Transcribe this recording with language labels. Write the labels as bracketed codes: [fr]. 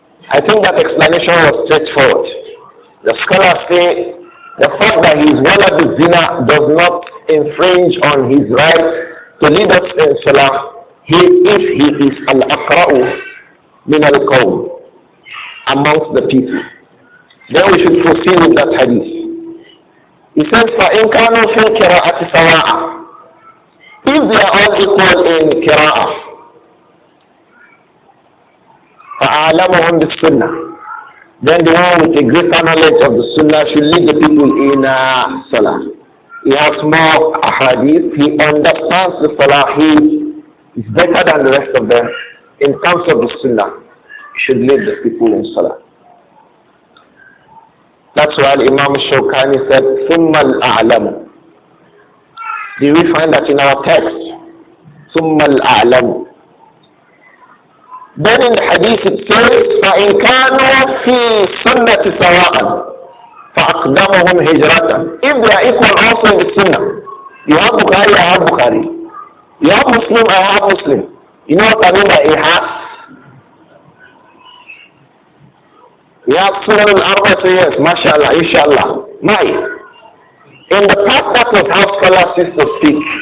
[en] I think that explanation was straightforward. The scholars say the fact that he is Waladu Zina does not infringe on his right to lead us in Salah if he is [ar] Al-Aqra'u min al-Qawm, [en] amongst the people. Then we should proceed with that hadith. He says, [ar] فَإِنْ كَانُوا فِي الْقِرَاءَةِ سَوَاءً. [en] If they are all equal in Qira'ah, [ar] فَأَعْلَمُهُمْ بِالسُّنَّةِ. [en] Then the one with a greater knowledge of the Sunnah should lead the people in Salah. He has more ahadith, he understands the Salah, he is better than the rest of them in terms of the Sunnah. He should lead the people in Salah. That's why Imam Shawkani said, [ar] ثُمَّ الْأَعْلَمُ. [en] Do we find that in our text? [ar] ثُمَّ الْأَعْلَمُ. [en] Then in the hadith it says, [ar] فَإِنْ كَانُوا فِي سُنَّةِ سَوَاءً فَأَقْدَمُهُمْ هِجْرَةً. [en] If they are equal also in the Sunnah, you have Bukhari, I have Bukhari. You have Muslim, I have Muslim. You know what I mean by ihas? We have Surah Al-Arba, say yes, mashallah, inshallah. In the past, that was how scholars used to speak.